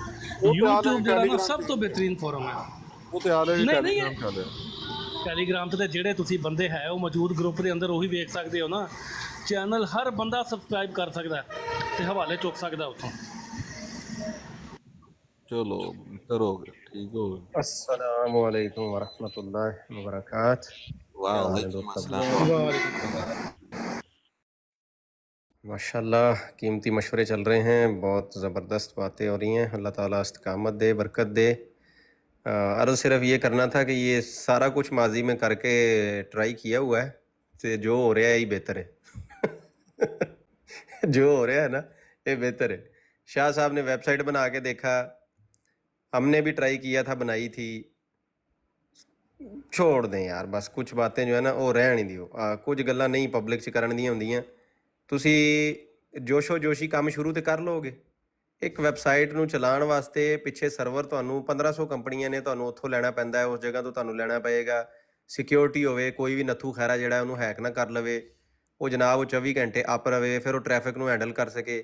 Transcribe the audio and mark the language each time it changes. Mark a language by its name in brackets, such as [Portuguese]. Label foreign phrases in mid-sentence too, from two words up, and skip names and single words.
[Punjabi] YouTube ਜਿਹੜਾ ਨਾ ਸਭ ਤੋਂ ਬਿਹਤਰੀਨ ਫੋਰਮ ਹੈ। ਉਹ ਤੇ ਆ ਰਿਹਾ ਨਹੀਂ ਟੈਲੀਗ੍ਰਾਮ ਤੇ ਜਿਹੜੇ ਤੁਸੀਂ ਬੰਦੇ ਹੈ ਉਹ ਮੌਜੂਦ ਗਰੁੱਪ ਦੇ ਅੰਦਰ ਉਹੀ ਵੇਖ ਸਕਦੇ ਹੋ ਨਾ। ਚੈਨਲ ਹਰ ਬੰਦਾ ਸਬਸਕ੍ਰਾਈਬ ਕਰ ਸਕਦਾ ਤੇ ਹਵਾਲੇ ਚੁੱਕ ਸਕਦਾ ਉੱਥੋਂ। ਚਲੋ ਕਰੋਗੇ, ਠੀਕ ਹੋ ਗਏ। [Arabic] السلام عليكم ورحمة الله وبركاته. وعليكم السلام. [Urdu] ماشاءاللہ قیمتی مشورے چل رہے ہیں، بہت زبردست باتیں ہو رہی ہیں. اللہ تعالیٰ استقامت دے، برکت دے۔ عرض صرف یہ کرنا تھا کہ یہ سارا کچھ ماضی میں کر کے ٹرائی کیا ہوا ہے، تو جو ہو رہا ہے ہی بہتر ہے. جو ہو رہا ہے نا یہ بہتر ہے۔ شاہ صاحب نے ویب سائٹ بنا کے دیکھا، ہم نے بھی ٹرائی کیا تھا، بنائی تھی. چھوڑ دیں یار، بس کچھ باتیں جو ہے نا وہ [Punjabi] ਰਹਿਣ ਹੀ ਦਿਓ। ਕੁਝ ਗੱਲਾਂ ਨਹੀਂ ਪਬਲਿਕ ਚ ਕਰਨ ਦੀਆਂ ਹੁੰਦੀਆਂ। ਤੁਸੀਂ ਜੋਸ਼ੋ ਜੋਸ਼ੀ ਕੰਮ ਸ਼ੁਰੂ ਤੇ ਕਰ ਲਓਗੇ। ਇੱਕ ਵੈਬਸਾਈਟ ਨੂੰ ਚਲਾਉਣ ਵਾਸਤੇ ਪਿੱਛੇ ਸਰਵਰ ਤੁਹਾਨੂੰ 1500 ਕੰਪਨੀਆਂ ਨੇ, ਤੁਹਾਨੂੰ ਉੱਥੋਂ ਲੈਣਾ ਪੈਂਦਾ ਹੈ, ਉਸ ਜਗ੍ਹਾ ਤੋਂ ਤੁਹਾਨੂੰ ਲੈਣਾ ਪਏਗਾ। ਸਿਕਿਉਰਿਟੀ ਹੋਵੇ, ਕੋਈ ਵੀ ਨੱਥੂ ਖੈਰਾ ਜਿਹੜਾ ਉਹਨੂੰ ਹੈਕ ਨਾ ਕਰ ਲਵੇ, ਉਹ ਜਨਾਬ ਉਹ 24 ਘੰਟੇ ਅਪ ਰਵੇ, ਫਿਰ ਉਹ ਟ੍ਰੈਫਿਕ ਨੂੰ ਹੈਂਡਲ ਕਰ ਸਕੇ।